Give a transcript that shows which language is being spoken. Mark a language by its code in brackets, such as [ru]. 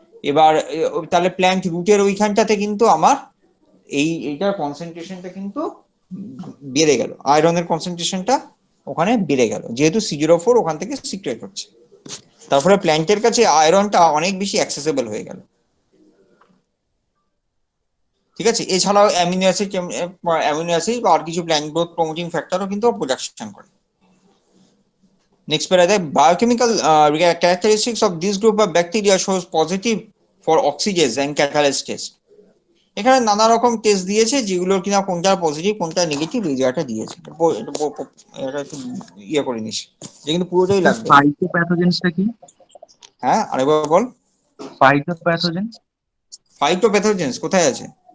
[bn] এবার তাহলে প্ল্যান্ট রুটের ওইখানটাতে কিন্তু আমার এইটার কনসেন্ট্রেশনটা কিন্তু বেড়ে গেল, আয়রনের কনসেন্ট্রেশনটা ওখানে বেড়ে গেল, যেহেতু সিজেরোফোর ওখান থেকে সিক্রেট হচ্ছে। তারপরে প্ল্যান্টের কাছে আয়রনটা অনেক বেশি অ্যাক্সেসেবল হয়ে গেল। ঠিক আছে, এছাড়াও অ্যামিনো অ্যাসিড বা আর কিছু প্ল্যান্ট গ্রোথ প্রমোটিং ফ্যাক্টরও কিন্তু প্রোডাকশন করে। Next প্যারাতে [en] Biochemical characteristics of this group of bacteria shows positive for oxidase and catalase test. [bn] এখানে নানা রকম টেস্ট দিয়েছে, যেগুলো কিনা কোনটা পজিটিভ কোনটা নেগেটিভ এই জায়গাটা দিয়েছে। এটা একটু ইয়ে করে নিস, যে কিন্তু পুরোটাই লাগবে। ফাইটোপ্যাথোজেন্সটা কি? হ্যাঁ, আরেকবার বল। ফাইটোপ্যাথোজেন্স ফাইটোপ্যাথোজেন্স কোথায় আছে?